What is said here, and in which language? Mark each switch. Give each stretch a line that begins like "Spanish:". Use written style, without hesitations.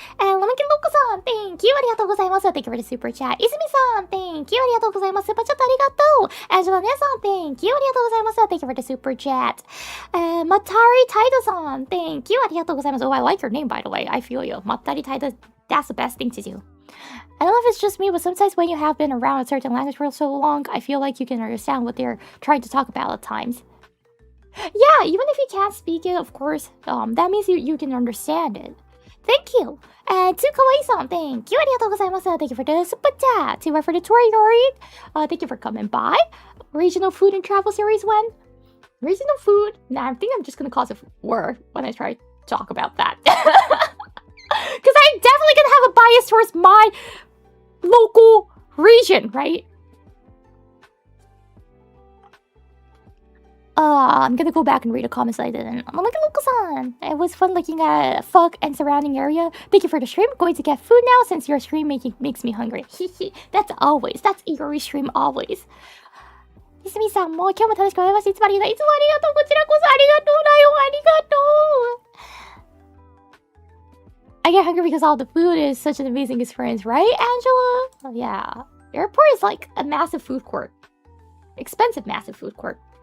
English: And Lemonkin Loco-san, thank you.
Japanese: ありがとうございます。
English: Thank you for the super chat. 泉さん、thank you.
Japanese: ありがとうございます。スーパーチャットありがとう。Angela 姉さん、
English: thank you.
Japanese: ありがとうございます。
English: Thank you for the super chat. Matari Taida-san, thank you.
Japanese: ありがとうございます。
English: Oh, I like your name, by the way. I feel you. Matari Taida, that's the best thing to do. I don't know if it's just me, but sometimes when you have been around a certain language for so long, I feel like you can understand what they're trying to talk about at times. Yeah, even if you can't speak it, of course, that means you can understand it. Thank you. And to Kawaii-san, thank you.
Japanese: ありがとうございます。
English: Thank you for the super chat. To for the Toriori, thank you for coming by. Regional food and travel series when? Regional food? Nah, I think I'm just gonna cause a war when I try to talk about that. Because I'm definitely gonna have a bias towards my local region, right? I'm gonna go back and read the comments I didn't. Look-san! It was fun looking at FUK and surrounding area. Thank you for the stream. Going to get food now since your stream makes me hungry. That's always. That's Igori stream always.
Japanese: いすみさんも今日も楽しくお会いましていつもありがとう。いつもありがとう。こちらこそありがとうだよ。ありがとう。
English: I get hungry because all the food is such an amazing experience, right, Angela? Oh, yeah. Airport is like a massive food court. Expensive massive food court.